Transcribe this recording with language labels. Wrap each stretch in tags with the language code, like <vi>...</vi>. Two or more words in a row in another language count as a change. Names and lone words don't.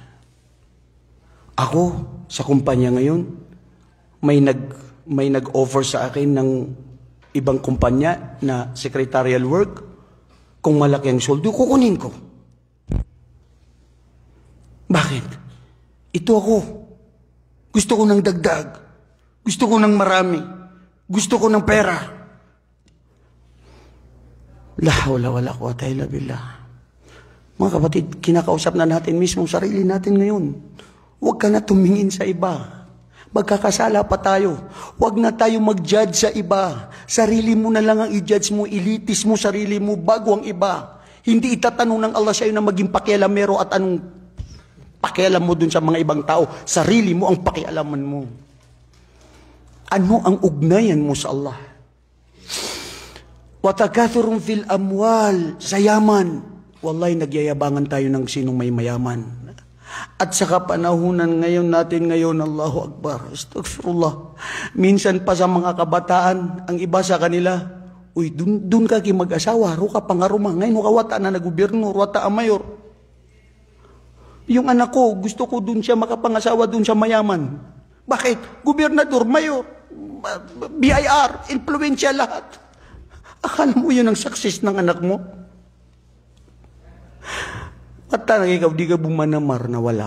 <tl>Ako, sa kumpanya ngayon, may nag-offer sa akin ng ibang kumpanya na secretarial work. Kung malaki ang sweldo, kukunin ko. Bakit? Ito ako. Gusto ko ng dagdag. Gusto ko ng marami. Gusto ko ng pera.</tl> <ar>لا حول ولا قوة إلا بالله.</ar> <tl>Mga kapatid, kinakausap na natin mismo sarili natin ngayon. Huwag ka na tumingin sa iba. Magkakasala pa tayo. Huwag na tayo mag-judge sa iba. Sarili mo na lang ang i-judge mo, ilitis mo sarili mo bago ang iba. Hindi itatanong ng Allah sa'yo na maging pakialamero at anong pakialam mo dun sa mga ibang tao. Sarili mo ang pakialaman mo. Ano ang ugnayan mo sa Allah?</tl> <ar>وتكاثر في الأموال,</ar> <tl>sa yaman. Wallahi, nagyayabangan tayo ng sinong may mayaman. At sa kapanahunan natin ngayon,</tl> <ar>الله أكبر، أستغفر الله.</ar> <tl>Minsan pa sa mga kabataan, ang iba sa kanila, uy, dun ka mag-asawa,</tl> <mrw>ro ka pangaruma.</mrw> <tl>Ngayon,</tl> <mrw>wata na nagubernur, wata ang mayor.</mrw> <tl>Yung anak ko, gusto ko dun siya makapangasawa dun sa mayaman. Bakit? Gobernador, mayor, BIR, influensya lahat. Akala mo yun ang success ng anak mo? At talaga ikaw, di ka bumanamar na wala.</tl>